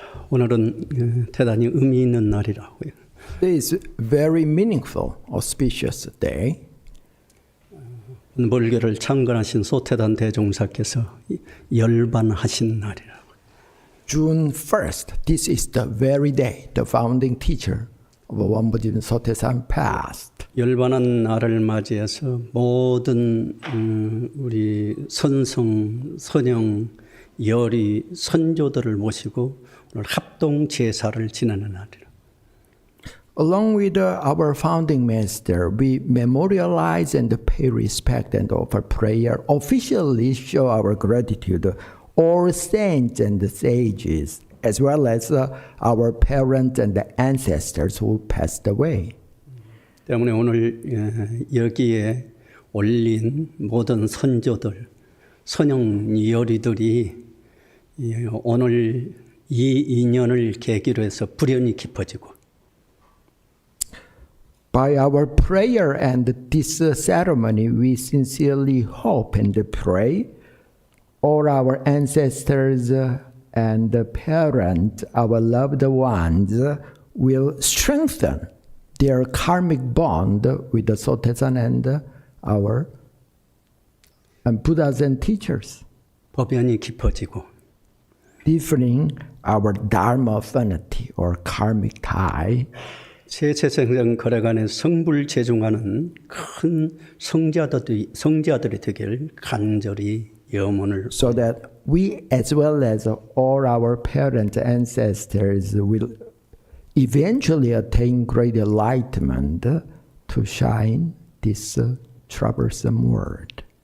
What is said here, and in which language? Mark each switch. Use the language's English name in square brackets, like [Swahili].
[Korean] 오늘은 대단히 의미 있는 날이라고요. [English] Today is very meaningful, auspicious day. [Korean] 불교를 창건하신 소태단 대종사께서 열반하신 날이라고. [English] June 1st, this is the very day the founding teacher of One Buddhism Sotaesan passed. [Korean] 열반한 날을 맞이해서 모든 우리 선성, 선영, 열이, 선조들을 모시고 오늘 합동 제사를 지내는 날이라. [English] Along with our founding master, we memorialize and pay respect and offer prayer, officially show our gratitude, all saints and sages, as well as our parents and ancestors who passed away. [Korean] 때문에 오늘 여기에 올린 모든 선조들, 선영 열이들이 오늘 이 인연을 계기로 해서 불연이 깊어지고 [English] By our prayer and this ceremony, we sincerely hope and pray all our ancestors and parents, our loved ones, will strengthen their karmic bond with the Sotaesan and our Buddhas and teachers, [Korean] 법연이 깊어지고 [English] deepening our dharma affinity or karmic tie. [Korean] 세세생생 거래간에 성불재중하는 큰 성자들이 되길 간절히 염원을 [English] So that we as well as all our parents, ancestors will eventually attain great enlightenment to shine this troublesome world.